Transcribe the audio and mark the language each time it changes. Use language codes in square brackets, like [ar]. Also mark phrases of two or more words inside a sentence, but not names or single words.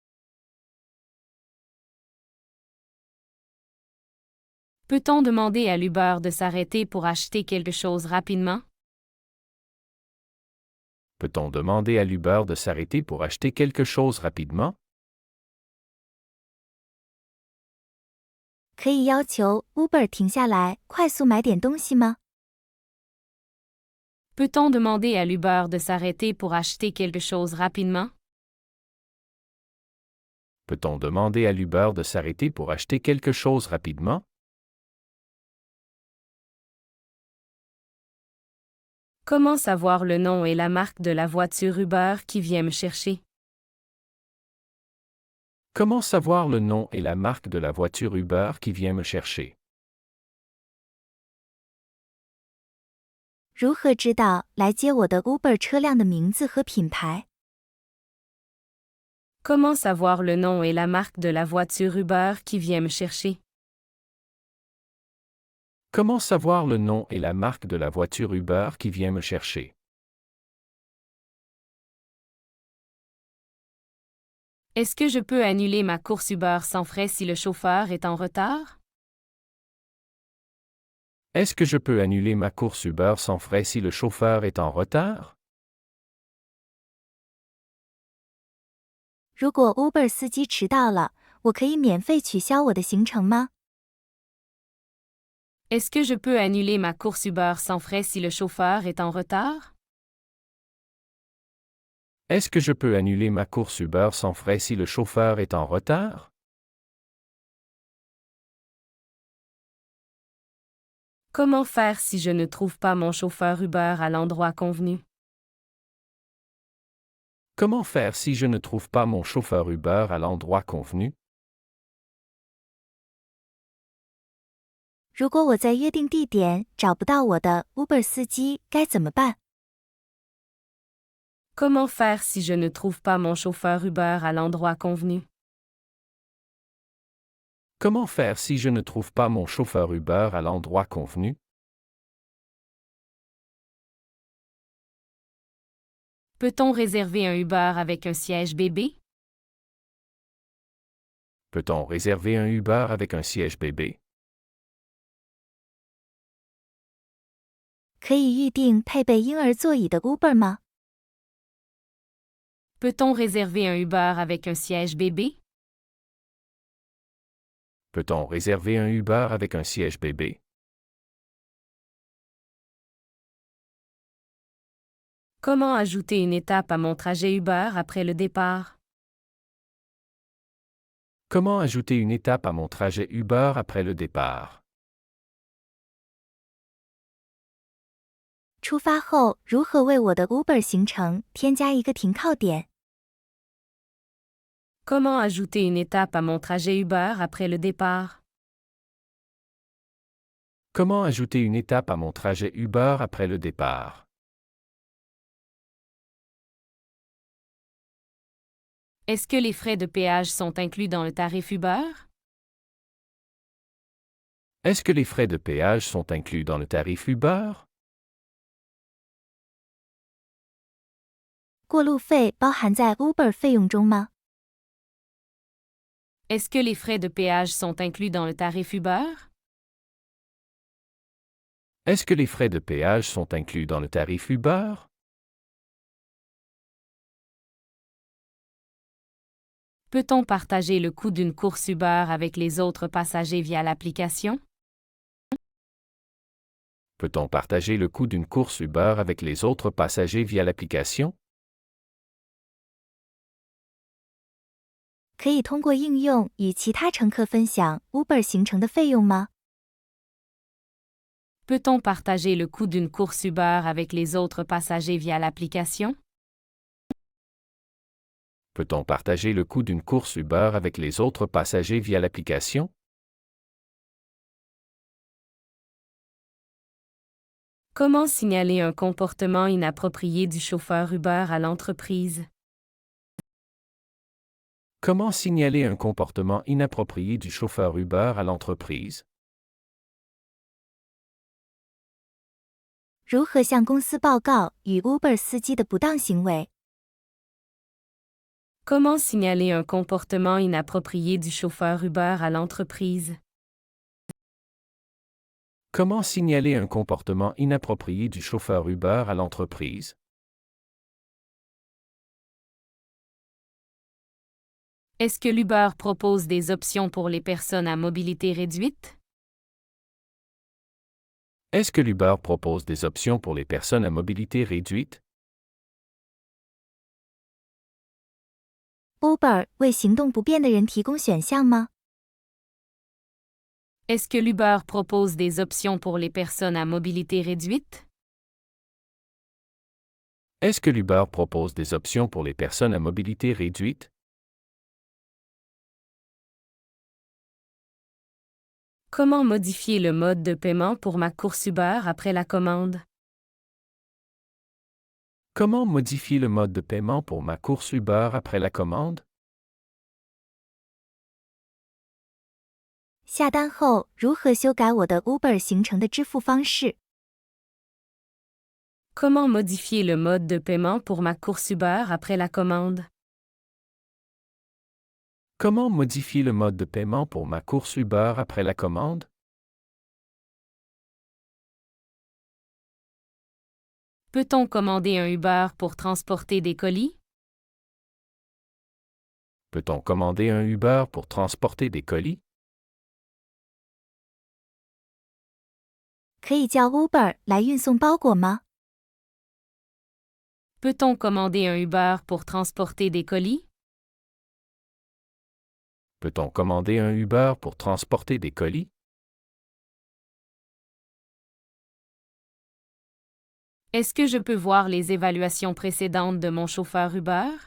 [fr] Peut-on demander à l'Uber de s'arrêter pour acheter quelque chose rapidement? Peut-on demander à l'Uber de s'arrêter pour acheter quelque chose rapidement? [zh] 可以要求 Uber 停下来，快速买点东西吗？ [fr] Peut-on demander à l'Uber de s'arrêter pour acheter quelque chose rapidement? Peut-on demander à l'Uber de s'arrêter pour acheter quelque chose rapidement? Comment savoir le nom et la marque de la voiture Uber qui vient me chercher? Comment savoir le nom et la marque de la voiture Uber qui vient me chercher? [zh] 如何知道来接我的 Uber 车辆的名字和品牌？ [fr] Comment savoir le nom et la marque de la voiture Uber qui vient me chercher? Comment savoir le nom et la marque de la voiture Uber qui vient me chercher? Est-ce que je peux annuler ma course Uber sans frais si le chauffeur est en retard? Est-ce que je peux annuler ma course Uber sans frais si le chauffeur est en retard? [zh] 如果 Uber 司机迟到了，我可以免费取消我的行程吗？ [fr] Est-ce que je peux annuler ma course Uber sans frais si le chauffeur est en retard? Est-ce que je peux annuler ma course Uber sans frais si le chauffeur est en retard? Comment faire si je ne trouve pas mon chauffeur Uber à l'endroit convenu? Comment faire si je ne trouve pas mon chauffeur Uber à l'endroit convenu? [zh] 如果我在约定地点找不到我的 Uber 司机，该怎么办？ [fr] Comment faire si je ne trouve pas mon chauffeur Uber à l'endroit convenu? Comment faire si je ne trouve pas mon chauffeur Uber à l'endroit convenu? Peut-on réserver un Uber avec un siège bébé? Peut-on réserver un Uber avec un siège bébé? [zh] 可以预定配备婴儿座椅的 Uber 吗？ [fr] Peut-on réserver un Uber avec un siège bébé? Peut-on réserver un Uber avec un siège bébé? Comment ajouter une étape à mon trajet Uber après le départ? Comment ajouter une étape à mon trajet Uber après le départ? [zh] 出发后如何为我的 Uber 行程添加一个停靠点？ [fr] Comment ajouter une étape à mon trajet Uber après le départ? Comment ajouter une étape à mon trajet Uber après le départ? Est-ce que les frais de péage sont inclus dans le tarif Uber? Est-ce que les frais de péage sont inclus dans le tarif Uber? [zh] 过路费包含在 Uber 费用中吗？ [fr] Est-ce que les frais de péage sont inclus dans le tarif Uber? Est-ce que les frais de péage sont inclus dans le tarif Uber? Peut-on partager le coût d'une course Uber avec les autres passagers via l'application? Peut-on partager le coût d'une course Uber avec les autres passagers via l'application? [zh] 可以通过应用与其他乘客分享 Uber 行程的费用吗？ [fr] Peut-on partager le coût d'une course Uber avec les autres passagers via l'application? Peut-on partager le coût d'une course Uber avec les autres passagers via l'application? Comment signaler un comportement inapproprié du chauffeur Uber à l'entreprise? Comment signaler un comportement inapproprié du chauffeur Uber à l'entreprise? [zh] 如何向公司报告与 Uber 司机的不当行为？ [fr] Comment signaler un comportement inapproprié du chauffeur Uber à l'entreprise? Comment signaler un comportement inapproprié du chauffeur Uber à l'entreprise? Est-ce que l'Uber propose des options pour les personnes à mobilité réduite? Est-ce que l'Uber propose des options pour les personnes à mobilité réduite? [zh] Uber 为行动不便的人提供选项吗？ [fr] Est-ce que l'Uber propose des options pour les personnes à mobilité réduite? Est-ce que l'Uber propose des options pour les personnes à mobilité réduite? Comment modifier le mode de paiement pour ma course Uber après la commande? Comment modifier le mode de paiement pour ma course Uber après la commande? [zh] 下单后如何修改我的 Uber 行程的支付方式？ [fr] Comment modifier le mode de paiement pour ma course Uber après la commande? Comment modifier le mode de paiement pour ma course Uber après la commande? Peut-on commander un Uber pour transporter des colis? Peut-on commander un Uber pour transporter des colis? [zh] 可以叫 Uber 来运送包裹吗？ [fr] Peut-on commander un Uber pour transporter des colis? Peut-on commander un Uber pour transporter des colis? Est-ce que je peux voir les évaluations précédentes de mon chauffeur Uber?